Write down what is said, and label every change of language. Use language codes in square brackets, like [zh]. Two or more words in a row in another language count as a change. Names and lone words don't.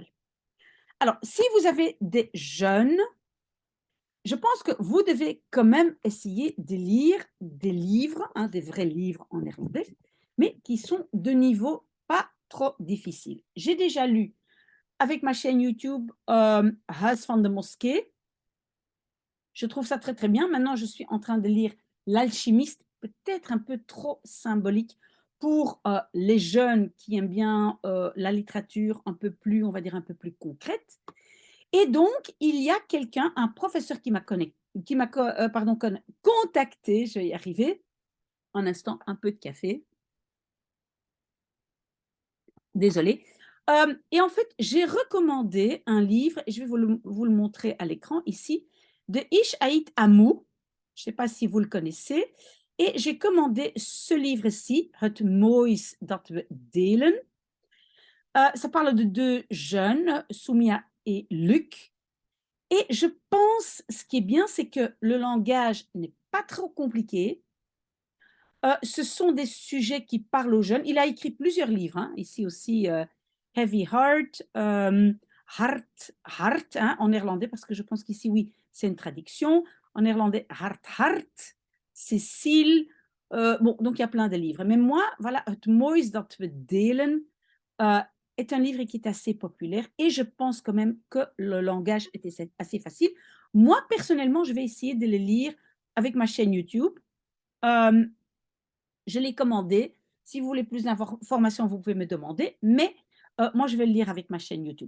[fr] Alors, si vous avez des jeunes, je pense que vous devez quand même essayer de lire des livres, hein, des vrais livres en néerlandais, mais qui sont de niveau pas trop difficile. J'ai déjà lu avec ma chaîne YouTube Huis van de Mosquée. Je trouve ça très très bien. Maintenant, je suis en train de lire L'Alchimiste, peut-être un peu trop symbolique pour les jeunes qui aiment bien la littérature un peu plus, on va dire, un peu plus concrète. Et donc, il y a quelqu'un, un professeur qui m'a contacté, je vais y arriver, un instant, un peu de café, désolée. Et en fait, j'ai recommandé un livre, et je vais vous le montrer à l'écran ici, de Ish Ait Amou. Je ne sais pas si vous le connaissez. Et j'ai commandé ce livre-ci, Het Moois dat we delen. Ça parle de deux jeunes, Soumia et Luc. Et je pense, ce qui est bien, c'est que le langage n'est pas trop compliqué. Ce sont des sujets qui parlent aux jeunes. Il a écrit plusieurs livres, hein, ici aussi Heavy Heart, Hart hein, en néerlandais, parce que je pense qu'ici, oui, c'est une traduction. En néerlandais, Hart, Cécile. Bon, donc il y a plein de livres. Mais moi, voilà, Het Moois dat we delen euh, est un livre qui est assez populaire et je pense quand même que le langage était assez facile. Moi, personnellement, je vais essayer de le lire avec ma chaîne YouTube. Euh, je l'ai commandé. Si vous voulez plus d'informations, vous pouvez me demander. Mais moi, je vais le lire avec ma chaîne YouTube.